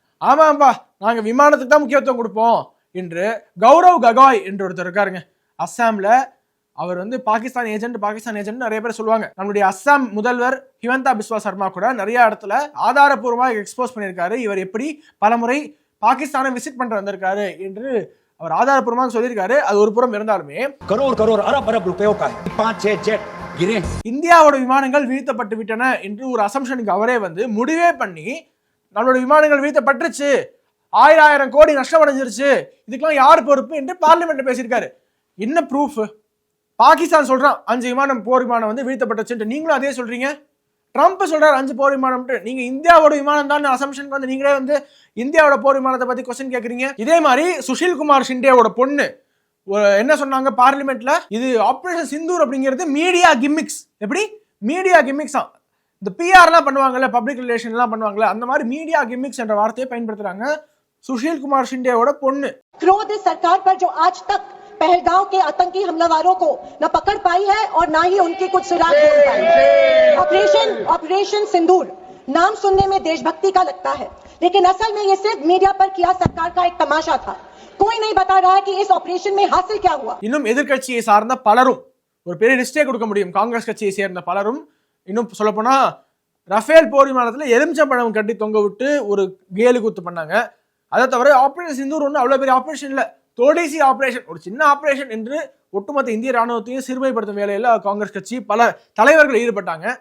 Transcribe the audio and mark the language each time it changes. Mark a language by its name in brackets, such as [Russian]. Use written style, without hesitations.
[Tamil] ஆமாம்பா, நாங்க விமானத்துக்கு தான் முக்கியத்துவம் கொடுப்போம் என்று கௌரவ் ககாய் என்று ஒருத்தர் இருக்காருங்க அஸ்ஸாம்ல. அவர் பாகிஸ்தான் ஏஜென்ட் நிறைய பேர் சொல்லுவாங்க. நம்மளுடைய அஸ்ஸாம் முதல்வர் ஹிமந்தா பிஸ்வா சர்மா கூட நிறைய இடத்துல ஆதாரப்பூர்வமாக எக்ஸ்போஸ் பண்ணியிருக்காரு. இவர் எப்படி பலமுறை பாகிஸ்தானை விசிட் பண்ற வந்திருக்காரு என்று அவர் ஆதாரப்பூர்வமாக சொல்லியிருக்காரு. அது ஒரு புறம் இருந்தாலுமே [Hindi] करोड़ अरब रुपयों का 5-6 जेट गिरे. [Tamil] இந்தியாவோட விமானங்கள் வீழ்த்தப்பட்டு விட்டன என்று ஒரு அசம்ஷனுக்கு அவரே முடிவே பண்ணி நம்மளோட விமானங்கள் வீழ்த்தப்பட்டுருச்சு, 1000 கோடி நஷ்டம் அடைஞ்சிருச்சு, இதுக்கெல்லாம் யார் பொறுப்பு என்று பார்லிமெண்ட்ல பேசியிருக்காரு. என்ன ப்ரூஃப்? பாகிஸ்தான் சொல்றான் 5 விமானம் போர் விமானம் வீழ்த்தப்பட்டுச்சு, நீங்களும் அதே சொல்றீங்க. ட்ரம்ப் சொல்றாரு 5 போர் விமானம், நீங்க இந்தியாவோட விமானம் தான் அசம்ஷன் நீங்களே இந்தியாவோட போர் விமானத்தை பத்தி கொஸ்டின் கேக்குறீங்க. இதே மாதிரி சுஷில் குமார் ஷிண்டேவோட பொண்ணு என்ன சொன்னாங்க பார்லிமெண்ட்ல, இது ஆபரேஷன் சிந்தூர் அப்படிங்கிறது மீடியா கிம்மிக்ஸ். எப்படி மீடியா கிம்மிக்ஸா? இந்த பிஆர்லாம் பண்ணுவாங்கல்ல, பப்ளிக் ரிலேஷன்லாம் பண்ணுவாங்கல்ல, அந்த மாதிரி மீடியா கிம்மிக்ஸ் என்ற வார்த்தையை பயன்படுத்துறாங்க சுஷில் குமார் ஷிண்டேவோட பொண்ணு. [Hindi] क्रोध इस सरकार पर जो आज तक पहलगांव के आतंकी हमलावरों को न पकड़ पाई है और ना ही उनके कुछ सुराग ढूंढ पाई है. ऑपरेशन सिंदूर नाम सुनने में देशभक्ति का लगता है, लेकिन असल में ये सिर्फ मीडिया पर किया सरकार का एक तमाशा था. कोई नहीं बता रहा है कि इस ऑपरेशन में हासिल क्या हुआ. [Tamil] இன்னும் எதிர்க்கட்சியை சார்ந்த பலரும் ஒரு பெரிய லிஸ்டே கொடுக்க முடியும். காங்கிரஸ் கட்சியை சேர்ந்த பலரும், இன்னும் சொல்ல போனா ரஃபேல் போர் விமானத்துல எலுமிச்சம்பழம் கட்டி தொங்க விட்டு ஒரு கேலி கூத்து பண்ணாங்க. அதை தவிர ஆபரேஷன் சிந்தூர் ஒன்றும் அவ்வளவு பெரிய ஆபரேஷன் இல்ல, [Hindi] தோடிசி ஆபரேஷன், [Tamil] ஒரு சின்ன ஆபரேஷன் என்று ஒட்டுமொத்த இந்திய ராணுவத்தையும் சிறுமைப்படுத்தும் வேலையில காங்கிரஸ் கட்சி பல தலைவர்கள் ஈடுபட்டாங்க.